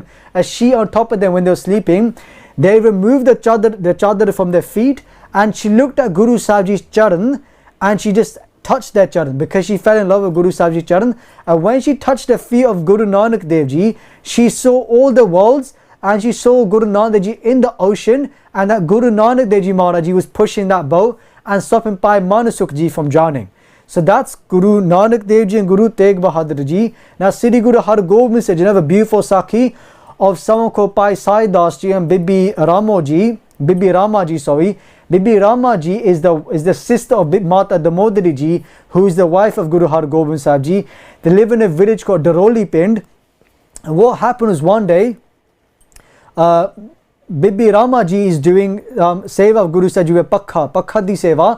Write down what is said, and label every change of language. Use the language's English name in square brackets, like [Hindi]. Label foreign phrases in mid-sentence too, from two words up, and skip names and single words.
[English] As she on top of them when they were sleeping, they removed the chadar from their feet, and she looked at Guru Sahib Ji's charan, and she just touched their charan because she fell in love with Guru Sahib Ji's charan. And when she touched the feet of Guru Nanak Dev Ji, she saw all the worlds, and she saw Guru Nanak Dev Ji in the ocean, and that Guru Nanak Dev Ji Maharaj Ji was pushing that boat and stopping Bhai Manasukh Ji from drowning. So that's Guru Nanak Dev Ji and Guru Tegh Bahadur Ji. Now Sri Guru Har Gobind Sahib Ji, another beautiful Sakhi of someone called Bhai Sai Das Ji and Bibi Rama Ji. Bibi Rama Ji is the sister of Mata Damodari Ji, who is the wife of Guru Har Gobind Sahib Ji. They live in a village called Daroli Pind. And what happened was one day, Bibi Rama Ji is doing seva of Guru Sahib Ji with [Punjabi] ਪੱਖਾ ਦੀ ਸੇਵਾ.